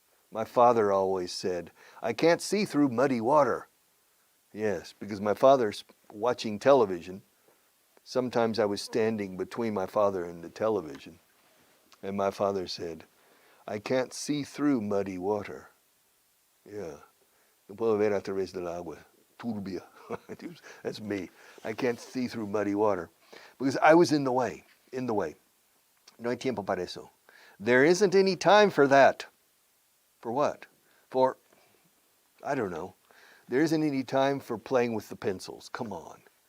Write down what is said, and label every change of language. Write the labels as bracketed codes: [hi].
[en] My father always said, "I can't see through muddy water." Yes, because my father's watching television. Sometimes I was standing between my father and the television, and my father said, "I can't see through muddy water." Yeah. [es] No puedo ver a través del agua turbia. [en] That's me. I can't see through muddy water because I was in the way. In the way. [es] No hay tiempo para eso. [en] There isn't any time for that. For what? For, I don't know. There isn't any time for playing with the pencils. Come on.